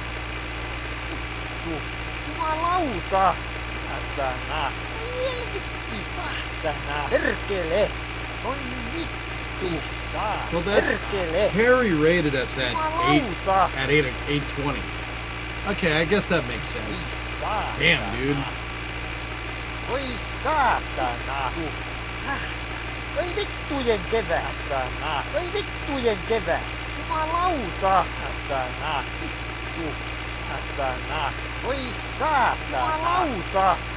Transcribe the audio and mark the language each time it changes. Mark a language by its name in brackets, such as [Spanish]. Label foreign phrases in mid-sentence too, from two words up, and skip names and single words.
[English] Well, that Harry rated us at 8:20. Okay, I guess that makes sense. Damn, dude. [Finnish] Oi saatana. Oi vittujen kevätana. Oi vittujen kevät. Jumalauta. Satana. Vittu. Satana. Oi saatana. Jumalauta.